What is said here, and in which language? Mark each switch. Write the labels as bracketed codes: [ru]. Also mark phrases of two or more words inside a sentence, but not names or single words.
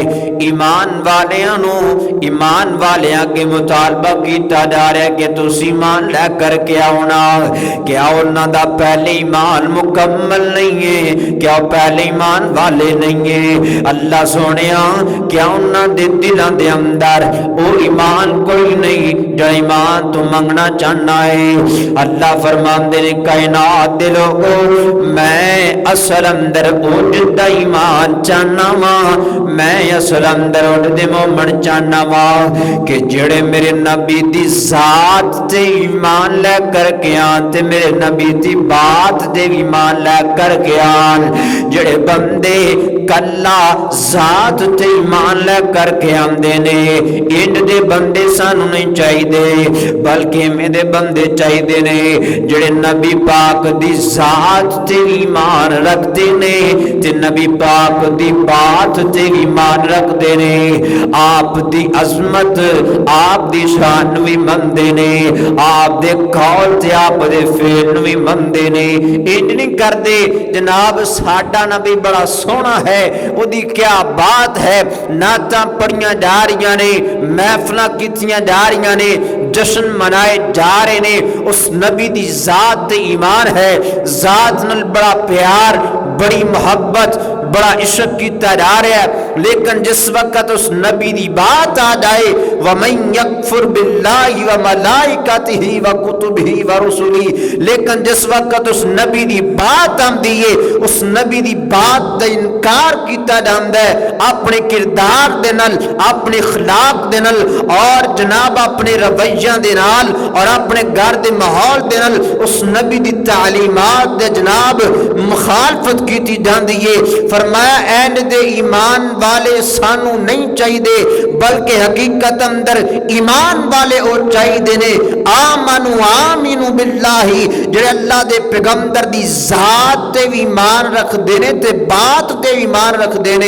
[pa] ایمان والیاں کے مطالبہ کیتا جا رہا ہے کہ تسی ایمان لے کر کے آؤنا۔ کیا انہاں دا پہلے ایمان مکمل نہیں ہے؟ کیا پہلے ایمان والے نہیں ہیں؟ اللہ سونیا کیا انہاں دے دلاں دے اندر او ایمان کوئی نہیں جو ایمان تو منگنا چاہنا ہے؟ اللہ فرماندے نے کائنات دے لوگو، میں اصل اندر اوجدہ ایمان چاہنا وا، میں اصل اندر اوجدہ مومن چاہنا وا کہ جڑے میرے نبی دی ذات تے ایمان لے کر کے آن تے میرے نبی دی بات تے ایمان لے کر کے آن۔ جڑے بندے کلا ذات تے ایمان لے کر کے آندے نے، انج دے بندے سانو نہیں چاہیے بلکہ میرے بندے چاہیے نے جڑے نبی پاک دی ذات تے ایمان رکھتے نے تے نبی پاک دی بات تے ایمان رکھتے نے، آپ دی عظمت آپ دی شان بھی مندے نے، آپ دے قول تے آپ دے فعل بھی مندے نے۔ انج نہیں کردے جناب ساڈا نبی بڑا سونا ہے، او دی کیا بات ہے، نعتاں پڑھیاں جا رہیاں نے، محفلاں کیتیاں جا رہیاں نے، جشن منائے جا رہے نے، اس نبی دی ذات تے ایمان ہے، ذات نال بڑا پیار، بڑی محبت، بڑا عشق کیتا جا رہا ہے، لیکن جس وقت اس نبی دی بات آ جائے [ar] وَمَن يَكْفُرْ بِاللَّهِ وَمَلَائِكَتِهِ وَكُتُبِهِ وَرُسُلِهِ، [pa] لیکن جس وقت اس نبی دی بات آم دیئے اس نبی دی بات دا انکار کیتا جاندا ہے اپنے کردار دے نال، اپنے اخلاق دے نال اور جناب اپنے رویہ دے نال اور اپنے گھر دے ماحول دے نال اس نبی دی تعلیمات دے جناب مخالفت کیتی جاندی ہے۔ فرمایا این دے ایمان والے سانو نہیں چاہی دے بلکہ حقیقت اندر ایمان والے او چاہی دے نے [ar] آمنو باللہ [pa] جڑے اللہ دے پیغمبر دی ذات تے بھی ایمان رکھ دینے تے بات تے بھی ایمان رکھ دینے۔